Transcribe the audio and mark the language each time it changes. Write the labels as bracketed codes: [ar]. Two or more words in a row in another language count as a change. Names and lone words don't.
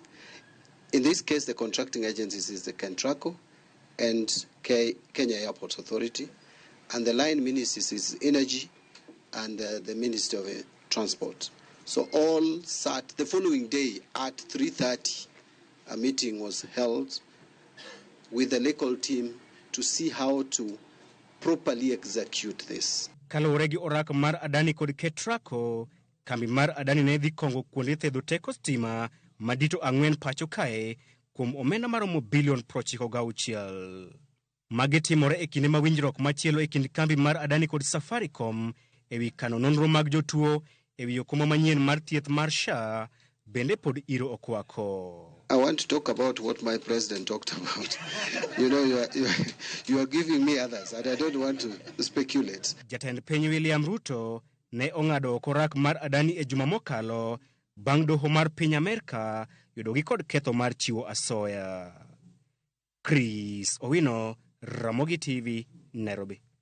[en] In this case, the contracting agencies is the Kentraco and Kenya Airports Authority, and the line ministries is Energy and the Ministry of Transport. So all sat the following day at 3:30. A meeting was held with the local team to see how to properly execute this. [luo] Kaluwore gi orak mar Adani kod Ketrako, kambi mar Adani ne dhi kongo kuonde thedho teko stima madito 4 pacho kae kuom omenda maromo bilion 96. Magi timore e kinde ma winjruok machielo e kind kambi mar Adani kod Safaricom ewi kano nonro mag jotuo ewi okoma manyien mar thieth mar SHA bende pod iro okwako. [en] I want to talk about what my president talked about. You know, you are giving me others, and I don't want to speculate. [luo] Jatend piny William Ruto ne ong'ado oko orak mar Adani e juma mokalo bang' doho mar piny Amerka yudogi kod ketho mar chiwo asoya. Chris Owino, Ramogi TV, Nairobi.